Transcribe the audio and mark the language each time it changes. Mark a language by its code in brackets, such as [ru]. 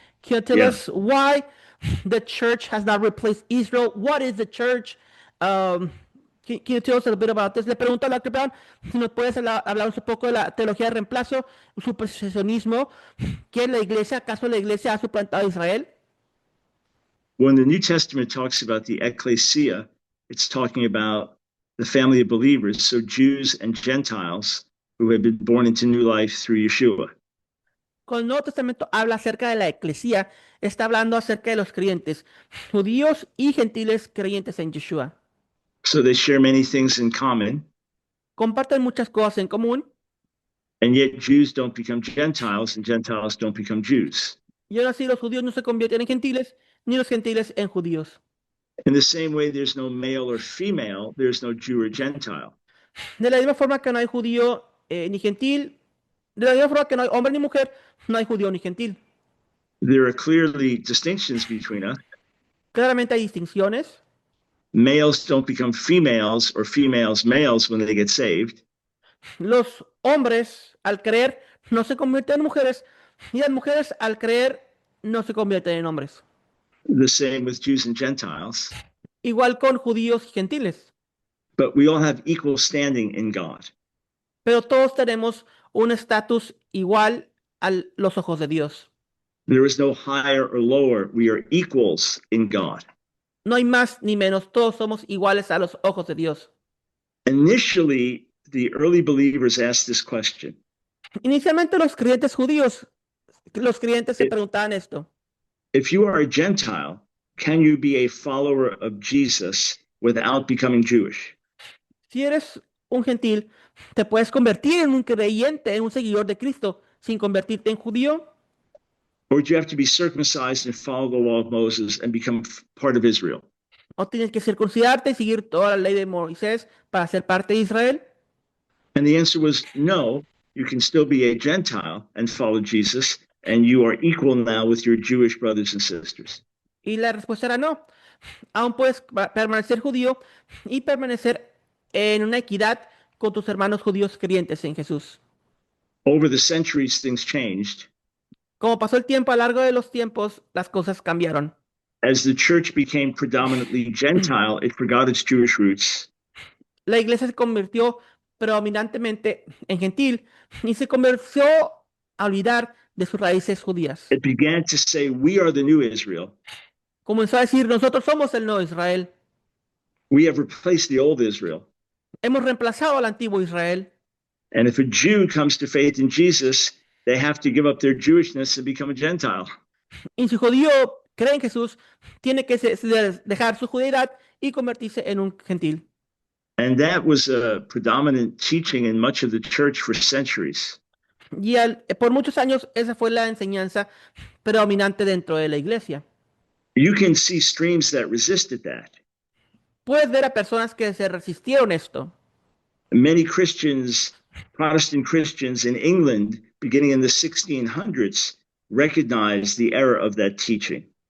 [en] Can you tell us why the church has not replaced Israel? What is the church? Can you tell us a little bit about this? [es] Le pregunto a Dr. Brown si nos puedes hablar un poco de la teología de reemplazo, supersesionismo. ¿Qué es la iglesia? ¿Acaso la iglesia ha suplantado a Israel? [en] When the New Testament talks about the ecclesia, it's talking about the family of believers, so Jews and Gentiles who have been born into new life through Yeshua. [es] Cuando el Nuevo Testamento habla acerca de la eclesía, está hablando acerca de los creyentes, judíos y gentiles creyentes en Yeshua. [en] So they share many things in common. [es] Comparten muchas cosas en común. [en] And yet Jews don't become Gentiles and Gentiles don't become Jews. [es] Y ahora sí, los judíos no se convierten en gentiles, ni los gentiles en judíos. [en] In the same way, there's no male or female, there's no Jew or Gentile. [es] De la misma forma que no hay judío ni gentil, de la misma forma que no hay hombre ni mujer, no hay judío ni gentil. [en] There are clearly distinctions between us. [es] Claramente hay distinciones. [en] Males don't become females or females males when they get saved. [es] Los hombres, al creer, no se convierten en mujeres, y las mujeres, al creer, no se convierten en hombres. [en] The same with Jews and Gentiles. [es] Igual con judíos y gentiles. [en] But we all have equal standing in God. [es] Pero todos tenemos un estatus igual a los ojos de Dios. [en] There is no higher or lower. We are equals in God. [es] No hay más ni menos, todos somos iguales a los ojos de Dios. [en] Initially, the early believers asked this question. [es] Inicialmente los creyentes judíos, los creyentes se preguntaban esto. [en] If you are a Gentile, can you be a follower of Jesus without becoming Jewish? [es] Si eres un gentil, ¿te puedes convertir en un creyente, en un seguidor de Cristo, sin convertirte en judío? [en] Or do you have to be circumcised and follow the law of Moses and become part of Israel? [es] ¿O tienes que circuncidarte y seguir toda la ley de Moisés para ser parte de Israel? [en] And the answer was no, you can still be a Gentile and follow Jesus, and you are equal now with your Jewish brothers and sisters. [es] Y la respuesta era no. Aún puedes permanecer judío y permanecer en una equidad con tus hermanos judíos creyentes en Jesús. [en] Over the centuries, things changed. [es] Como pasó el tiempo, a lo largo de los tiempos, las cosas cambiaron. [en] As the church became predominantly Gentile, it forgot its Jewish roots. [es] La iglesia se convirtió predominantemente en gentil y se comenzó a olvidar de sus raíces judías. [en] It began to say, we are the new Israel. [es] Comenzó a decir, nosotros somos el nuevo Israel. [en] We have replaced the old Israel. [es] Hemos reemplazado al antiguo Israel. [en] And if a Jew comes to faith in Jesus, they have to give up their Jewishness and become a Gentile. [es] Y si judío cree en Jesús, tiene que dejar su judeidad y convertirse en un gentil. [en] And that was a predominant teaching in much of the church for centuries. [es] Y por muchos años esa fue la enseñanza predominante dentro de la iglesia. [en] You can see streams that resisted that. [es] Puedes ver a personas que se resistieron esto. [en] Many Christians, Protestant Christians in England, beginning in the 1600s, recognized the error of that teaching.